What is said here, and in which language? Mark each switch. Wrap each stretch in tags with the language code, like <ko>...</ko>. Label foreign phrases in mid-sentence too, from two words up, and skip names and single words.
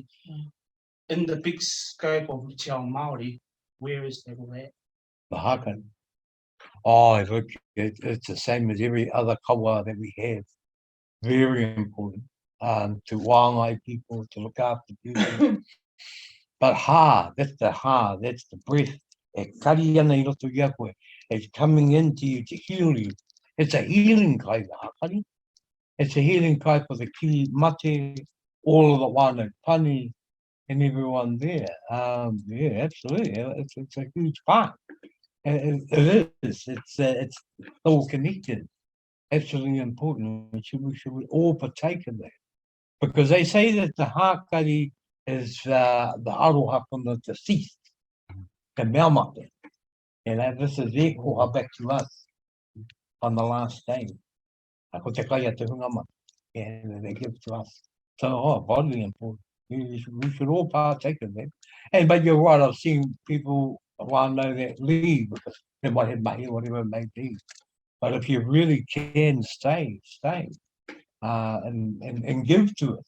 <en>In the big scope of Te Ao Māori, where is that all at? The hakari. Oh, look, it's the same as every other kawa that we have. Very important. To wāngai people, to look after people. But that's the breath.</en> <mi>E kari ana I roto i a koe.</mi> <en>It's coming into you to heal you. It's a healing kai, the hakari. It's a healing kai for the</en> <mi>ki mate,</mi> <en>all of the</en> <mi>wānau pani,</mi> <en>and everyone there. Yeah, absolutely. It's a huge part. It is. It's all connected. Absolutely important. We should all partake in that. Because they say that the hakari is the aroha from the deceased, the meamate. This is their koha back to us on the last day.</en> <mi>Ko te kai te hunga mate.</mi> <en>And they give to us. So, vitally important. We should all partake in that. But you're right, I've seen people want to know that leave because they might have mahi, whatever it may be. But if you really can stay, and give to it.</en>